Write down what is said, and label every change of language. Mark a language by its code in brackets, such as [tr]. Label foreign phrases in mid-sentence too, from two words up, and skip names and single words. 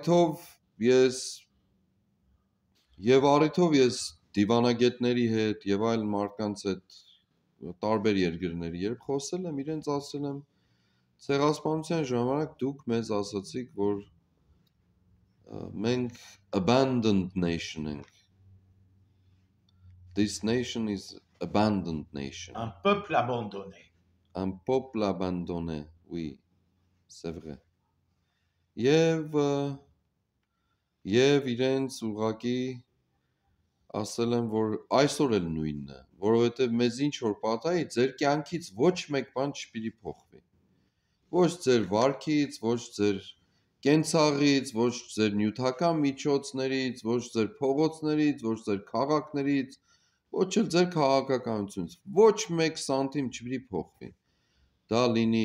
[hy] առիթով ես դիվանագետների հետ եւ այլ մարդկանց հետ տարբեր երկրների երբ խոսել եմ, իրենց ասել եմ ցեղասպանության ժամանակ դուք մեզ ասացիք, որ մենք [en] abandoned nation [hy] ենք. [en] This nation is abandoned nation. [fr] Un peuple abandonné. Un peuple abandonné, oui, c'est vrai. [hy] Եվ իրենց ուղղակի ասել եմ, որ այսօր էլ նույնն է, որովհետև մեզ ինչ որ պատահի, ձեր կյանքից ոչ մեկ բան չպիտի փոխվի։ Ոչ ձեր վարքից, ոչ ձեր կենցաղից, ոչ ձեր նյութական միջոցներից, ոչ ձեր փողոցներից, ոչ ձեր քաղաքներից, ոչ էլ ձեր քաղաքականությունից, ոչ մեկ սանտիմ չպիտի փոխվի։ Դա լինի